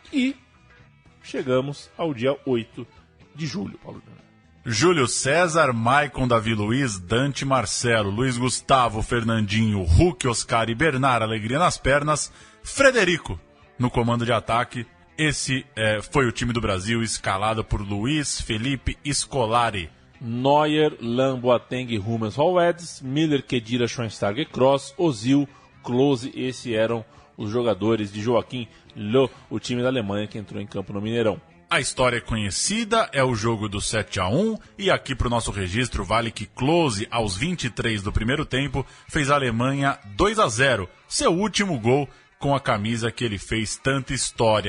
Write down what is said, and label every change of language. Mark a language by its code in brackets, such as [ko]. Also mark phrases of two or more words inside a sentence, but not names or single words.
[pt] E chegamos ao dia 8 de julho, Paulo Júnior. Júlio César, Maicon, Davi Luiz, Dante, Marcelo, Luiz Gustavo, Fernandinho, Hulk, Oscar e Bernard, alegria nas pernas, Frederico no comando de ataque. Esse foi o time do Brasil, escalado por Luiz Felipe Scolari. Neuer, Lahm, Boateng, Hummels, Howeds, Miller, Khedira, Schweinsteiger, Kroos, Ozil, Klose. Esses eram os jogadores de Joachim Löw, o time da Alemanha que entrou em campo no Mineirão. A história é conhecida, é o jogo do 7-1, e aqui para o nosso registro vale que Klose, aos 23 do primeiro tempo, fez a Alemanha 2-0, seu último gol com a camisa que ele fez tanta história.